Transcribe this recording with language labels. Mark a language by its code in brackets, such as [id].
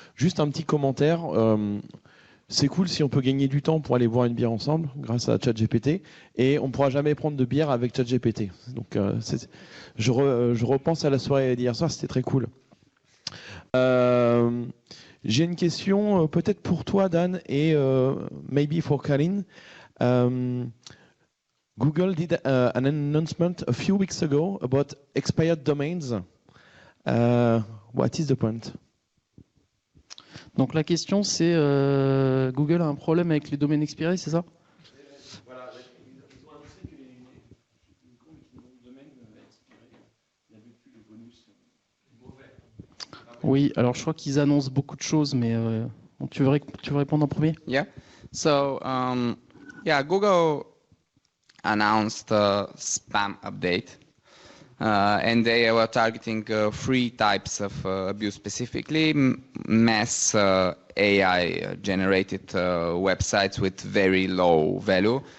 [fr] Juste un petit commentaire. C'est cool si on peut gagner du temps pour aller boire une bière ensemble grâce à ChatGPT, et on ne pourra jamais prendre de bière avec ChatGPT. Donc, je repense à la soirée d'hier soir, c'était très cool. J'ai une question peut-être pour toi, Dan, et [en] maybe for Karin. Google did an announcement a few weeks ago about expired domains. What is the point? [fr] Donc la question c'est Google a un problème avec les domaines expirés, c'est ça? Voilà, ils ont annoncé que les domaines expirés n'avaient plus de bonus mauvais. Oui, alors je crois qu'ils annoncent beaucoup de choses, mais tu veux répondre en premier? [en] Yeah. So, Google announced a spam update. And they were targeting three types of abuse specifically: mass AI-generated websites with very low value.